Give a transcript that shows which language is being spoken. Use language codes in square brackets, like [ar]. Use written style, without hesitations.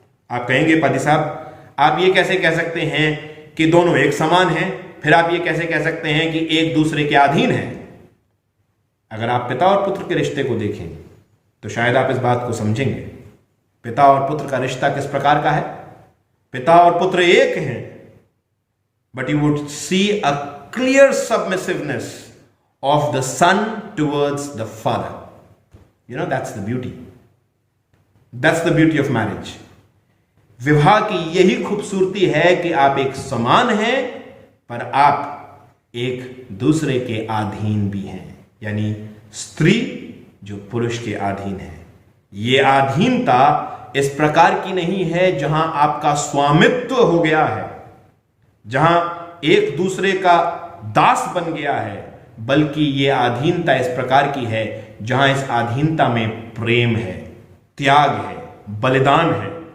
[hi] आप कहेंगे पादी साहब, आप ये कैसे कह सकते हैं कि दोनों एक समान हैं? फिर आप ये कैसे कह सकते हैं कि एक दूसरे के अधीन हैं? अगर आप पिता और पुत्र के रिश्ते को देखें तो शायद आप इस बात को समझेंगे। पिता और पुत्र का रिश्ता किस प्रकार का है? पिता और पुत्र एक हैं, [en] but you would see a clear submissiveness of the son towards the father. You know, that's the beauty. That's the beauty of marriage. [hi] विवाह की यही खूबसूरती है कि आप एक समान हैं, पर आप एक दूसरे के अधीन भी हैं। यानी स्त्री जो पुरुष के अधीन है। यह अधीनता इस प्रकार की नहीं है जहां आपका स्वामित्व हो गया है, जहां एक दूसरे का दास बन गया है, बल्कि यह अधीनता इस प्रकार की है जहां इस अधीनता में प्रेम है, त्याग है, बलिदान है